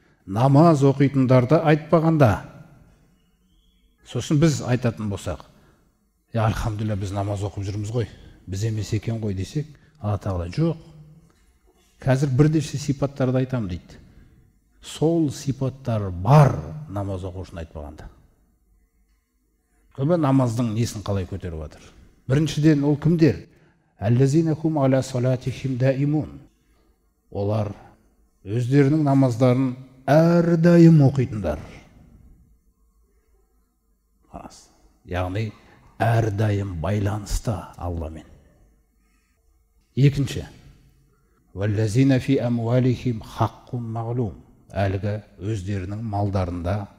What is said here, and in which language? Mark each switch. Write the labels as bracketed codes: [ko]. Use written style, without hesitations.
[kk] Намаз оқитындарды айтпағанда. Сосын біз айтатын болсақ, альхамдулилля біз намаз оқып жүрміз ғой, біз емес екен ғой десек, Алла Тағала жоқ. Қазір бірнеше сипаттарды айтам дейді. Сол сипаттар бар намаз оқушыны айтпағанда. Көбі намаздың несін қалай көтеріп жатыр? Біріншіден ол кімдер? [ar] Әллазинахум аля салатихим даимун. [kk] Олар өздерінің намаздарын әрдайым оқитындар. Яғни әрдайым байланысты Алламен. [ar] Екінші, валлазина фи амвалихим хаққун мағлум. [kk] Әлгі өздерінің малдарында